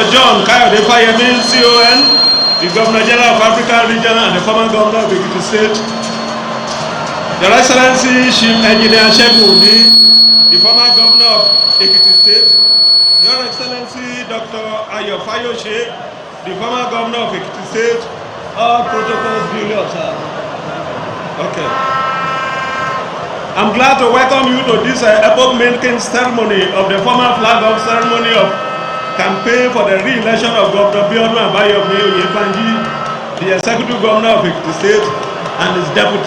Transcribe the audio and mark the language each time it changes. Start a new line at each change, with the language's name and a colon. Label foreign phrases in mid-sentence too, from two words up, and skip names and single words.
English: John Kayode Fayemi, CON, the Governor General of African Region and the former Governor of Ekiti State, Your Excellency Chief Engineer Shegun, the former Governor of Ekiti State, Your Excellency Dr. Ayo Fayose, the former Governor of Ekiti State, all protocols duly observed. Okay. I'm glad to welcome you to this epoch-making ceremony of the former flag-off ceremony of campaign for the re-election of Governor Biodun and Oyebanji, the executive governor of Ekiti State, and his deputy.